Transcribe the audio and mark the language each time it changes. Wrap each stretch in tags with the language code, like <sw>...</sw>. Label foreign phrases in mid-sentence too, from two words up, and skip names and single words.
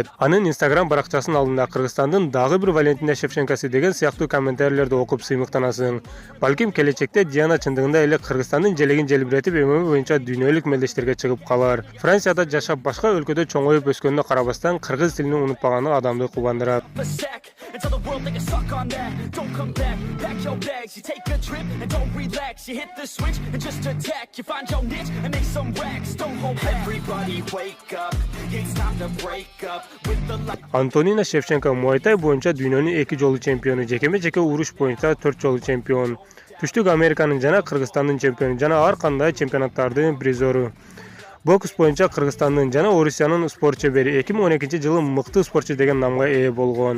<ky>Анын Instagram баракчасынын алдында Кыргызстандын дагы бир Валентина Шевченкосы деген сыяктуу комментарийлерди окуп сыймыктанасың. Балким келечекте Диана чындыгында эле Кыргызстандын желегин желбиретип ММА боюнча дүйнөлүк мелдештерге чыгып калар. Францияда жашап, башка өлкөдө чоңоюп өскөнүнө карабастан кыргыз тилин унутпаганы адамды кубандырат.</ky> <en>Until the world take a suck on that. Don't come back, pack your bags. You take a trip and don't relax. You hit the switch and just attack. You find your niche and make some racks. Don't hold back. Everybody wake up. It's time to break up with the light.</en> <ky>Антонина Шевченко Muay Thai боюнча дүйнөнүн 2 жолу чемпиону, жекеме-жеке уруш боюнча 4 жолу чемпион. Түштүк Американын жана Кыргызстандын чемпиону жана ар кандай чемпионаттардын призору. Бокс боюнча Кыргызстандын жана Орусиянын спорт чебери 2012-жылы мыкты спортчу деген намга ээ болгон.</ky>